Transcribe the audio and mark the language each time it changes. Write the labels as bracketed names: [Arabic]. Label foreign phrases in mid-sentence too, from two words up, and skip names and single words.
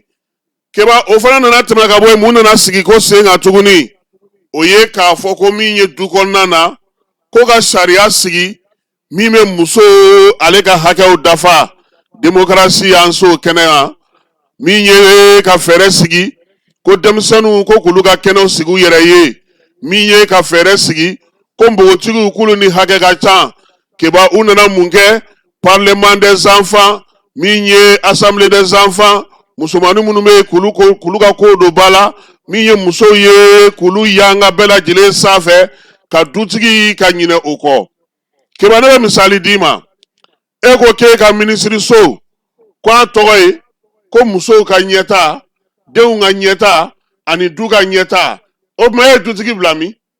[Bambara] Keba o fana nana tɛmɛ ka bɔ yen mun nana sigi ko sen kan tuguni o ye k'a fɔ ko min ye du kɔnɔna na ko ka sariya sigi min bɛ muso ale ka hakɛw dafa. Démocratie y'an so kɛnɛ kan min ye ka fɛɛrɛ sigi ko denmisɛnninw ko k'olu ka kɛnɛw sigi u yɛrɛ ye, min ye ka fɛɛrɛ sigi ko npogotigiw k'olu ni hakɛ ka ca. Keba u nana mun kɛ [French] parlement des enfants [Bambara] min ye [French] assemblée des enfants, [Bambara] musomanin minnu bɛ yen k'olu ka kow don ba la, min ye musow ye k'olu y'an ka bɛɛ lajɛlen sanfɛ ka dutigi ka ɲinɛ o kɔ. Keba ne bɛ misali d'i ma, e ko k'e ka minisiri so ko a tɔgɔ ye ko musow ka ɲɛta, denw ka ɲɛta ani du ka ɲɛta, o tuma e ye dutigi bila min?